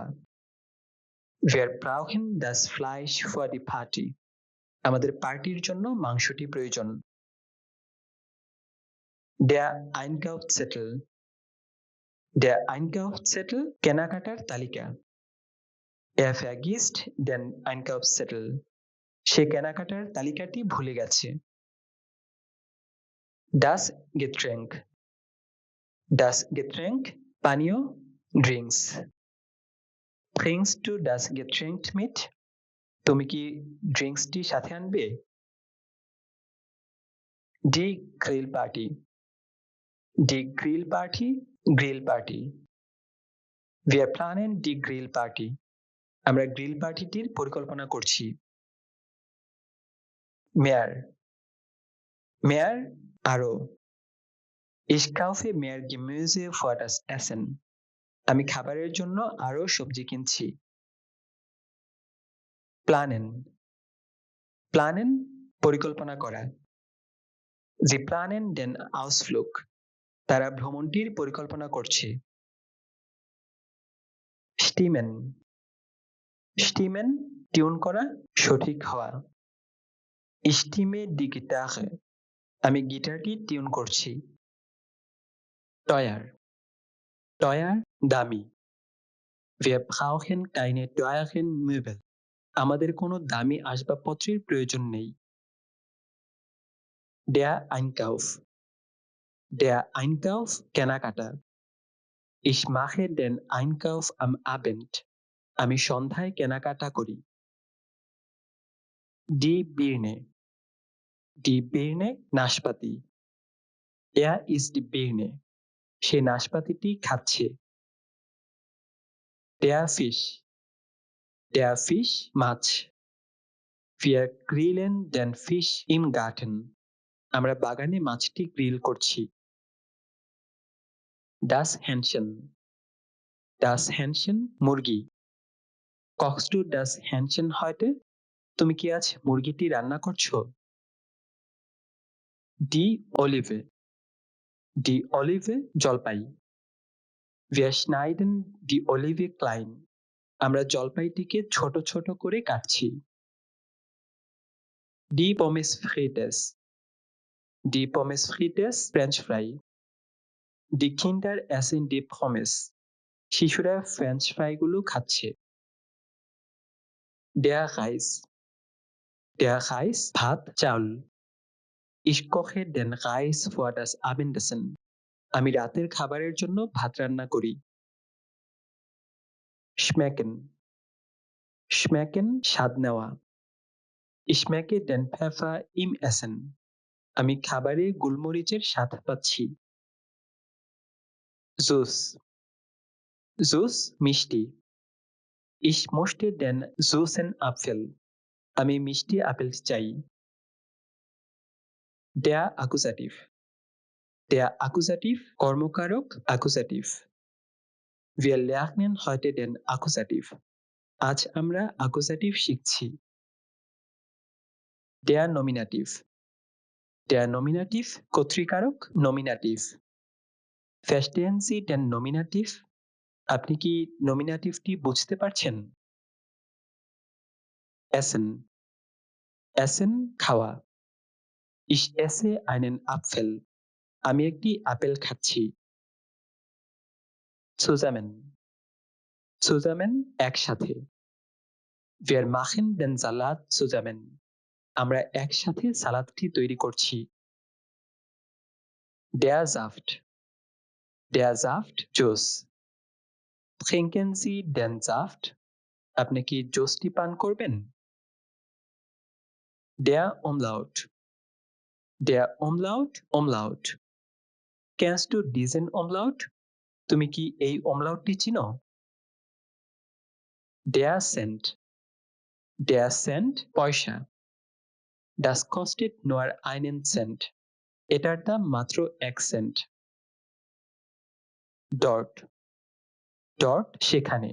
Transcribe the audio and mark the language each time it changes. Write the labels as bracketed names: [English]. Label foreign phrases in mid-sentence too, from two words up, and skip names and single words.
[German] Wir brauchen das Fleisch für die Party. [Bangla] আমাদের পার্টির জন্য মাংসটি প্রয়োজন। [German] Der Einkaufszettel. Der Einkaufszettel [Bangla] কেনাকাটার তালিকা। [German] Er vergisst den Einkaufszettel. [Bangla] সে কেনাকাটার তালিকাটি ভুলে গেছে। [German] Das Getränk. Das Getränk [Bangla] পানীয় ড্রিঙ্কস। [German] Bringst du das Getränk mit? [Bangla] তুমি কি ড্রিঙ্কসটি সাথে আনবে? [German] Die Grillparty. Die Grillparty [Bangla] গ্রিল পার্টি। [German] Wir planen die Grillparty. [Bangla] আমরা গ্রিল পার্টিটির পরিকল্পনা করছি। [German] Mehr. Mehr আরো। Ich kaufe mehr Gemüse für das Essen. [Bangla] আমি খাবারের জন্য আরো সবজি কিনছি। [German] Planen. Planen [Bangla] পরিকল্পনা করা। [German] Sie planen den Ausflug. [Bangla] তারা ভ্রমণটির পরিকল্পনা করছে। Stimmen. Stimmen টিউন করা, সঠিক হওয়া। [German] Ich stimme die Gitarre. [Bangla] আমি গিটারটি টিউন করছি। [German] Teuer. Teuer দামি। Wir brauchen keine teuren Möbel. [Bangla] আমাদের কোনো দামি আসবাবপত্রের প্রয়োজন নেই। [German] Der Einkauf. Der Einkauf কেনাকাটা। Ich mache den Einkauf am Abend. [Bangla] আমি সন্ধ্যায় কেনাকাটা করি। [German] Die Birne. Die Birne নাশপাতি। Er isst die Birne. [Bangla] সে নাশপাতিটি খাচ্ছে। [German] Der Fisch. Der Fisch মাছ। Wir grillen den Fisch im Garten. [Bangla] আমরা বাগানে মাছটি গ্রিল করছি। [German] Das Hähnchen. Das Hähnchen মুরগি। Kochst du das Hähnchen heute? [Bangla] তুমি কি আজ মুরগিটি রান্না করছো? [German] Die Olive. Die Olive জলপাই। Wir schneiden die Olive klein. [Bangla] আমরা জলপাইটিকে ছোট ছোট করে কাটছি। [German] Die Pommes frites. Die Pommes frites [English] French fry. [German] Die Kinder essen die Pommes. [Bangla] শিশুরা ফ্রেঞ্চ ফ্রাইগুলো খাচ্ছে। [German] Der Reis. Der Reis [Bangla] ভাত চাল। [German] Ich koche den Reis für das Abendessen. [Bangla] আমি রাতের খাবারের জন্য ভাত রান্না করি। Schmecken. Schmecken স্বাদ নেওয়া। [German] Ich schmecke den Pfeffer im Essen. [Bangla] আমি খাবারে গোলমরিচের স্বাদ পাচ্ছি। [English] Juice. Juice মিষ্টি। [German] Ich möchte den süßen Apfel. [Bangla] আমি মিষ্টি আপেল চাই। [German] Der Akkusativ. Der Akkusativ কর্মকারক Akkusativ. Wir lernen heute den Akkusativ. [Bangla] আজ আমরা Akkusativ শিখছি। Der Nominativ. [German] Der Nominativ কর্তৃকারক Nominativ. Verstehen Sie den Nominativ? [Bangla] আপনি কি নমিনাটিভটি বুঝতে পারছেন? [German] Essen. Essen খাওয়া। Ich esse einen Apfel. [Bangla] আমি একটি আপেল খাচ্ছি। [German] Zusammen. Zusammen একসাথে। Wir machen den Salat zusammen. [Bangla] আমরা একসাথে সালাদটি তৈরি করছি। [German] Der Saft. Der Saft Juice. Trinken Sie den Saft? [Bangla] আপনি কি জুসটি পান করবেন? [German] Der Umlaut. Der Umlaut Umlaut. Kennst du diesen Umlaut? [Bangla] তুমি কি এই umlautটি চিনো? [German] Der Cent. Der Cent পয়সা। Das kostet nur einen Cent. [Bangla] এটার দাম মাত্র 1 সেন্ট। Dort. Dort সেখানে।